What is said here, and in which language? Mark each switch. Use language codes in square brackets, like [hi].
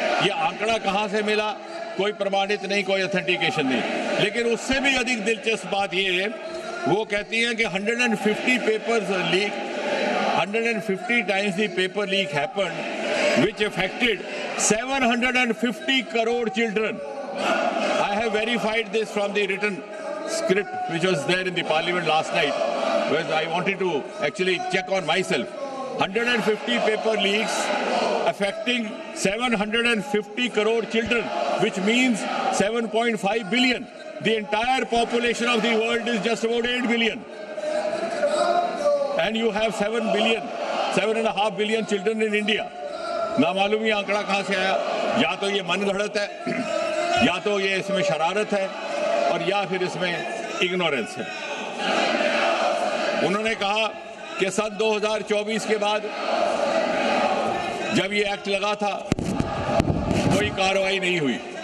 [hi] ये आंकड़ा कहां से मिला कोई प्रमाणित नहीं, कोई ऑथेंटिकेशन नहीं, लेकिन उससे भी अधिक दिलचस्प बात ये है, वो कहती हैं कि 150 papers leak, [en] 150 times the paper leak happened, which affected 750 crore children. I have verified this from the written script which was there in the parliament last night, where I wanted to actually check on myself. 150 paper leaks affecting 750 crore children, which means 7.5 billion. The entire population of the world is just about 8 billion. And you have 7.5 billion children in India. [hi] ना मालूम ये आंकड़ा कहाँ से आया। या तो ये मन गढ़ंत है, या तो ये इसमें शरारत है, और या फिर इसमें इग्नोरेंस है। उन्होंने कहा कि सन 2024 के बाद जब ये एक्ट लगा था कोई कार्रवाई नहीं हुई।